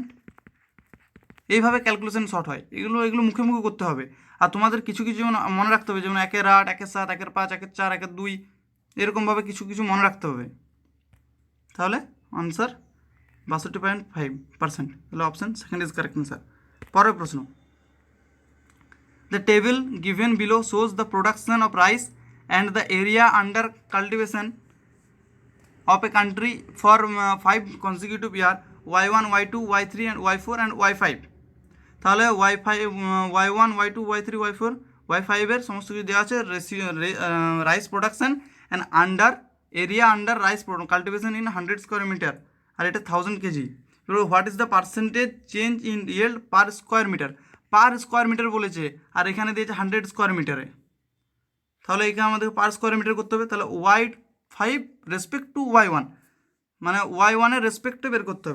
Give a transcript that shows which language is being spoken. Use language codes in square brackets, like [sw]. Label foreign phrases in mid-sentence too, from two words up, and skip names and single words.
[bn] এইভাবে ক্যালকুলেশন শর্ট হয়, এগুলো মুখে মুখে করতে হবে, আর তোমাদের কিছু কিছু মনে রাখতে হবে, যেমন 1/8 1/7 1/5 1/4 1/2, এরকমভাবে কিছু কিছু মনে রাখতে হবে, তাহলে আনসার 62.5%, তাহলে [en] option second is correct answer. [bn] পরের প্রশ্ন, [en] the table given below shows the production of rice and the area under cultivation of a country for 5 consecutive year, y1 y2 y3 and y4 and y5, [bn] তাহলে y5 y1 y2 y3 y4 y5 এর সমস্ত কিছু দেওয়া আছে, [en] rice production and under area under rice cultivation in 100 square meter, [bn] আর এটা 1000 কেজি। [en] এবার what is the percentage change in yield per square meter? per square meter [bn] বলেছে, আর এখানে দিয়েছে 100 স্কোয়ার মিটারে, তাহলে এখানে আমাদের [en] per square meter [bn] করতে হবে, তাহলে y5 [en] respect to [bn] y1, মানে y1 এর রেসপেক্টে বের করতে হবে।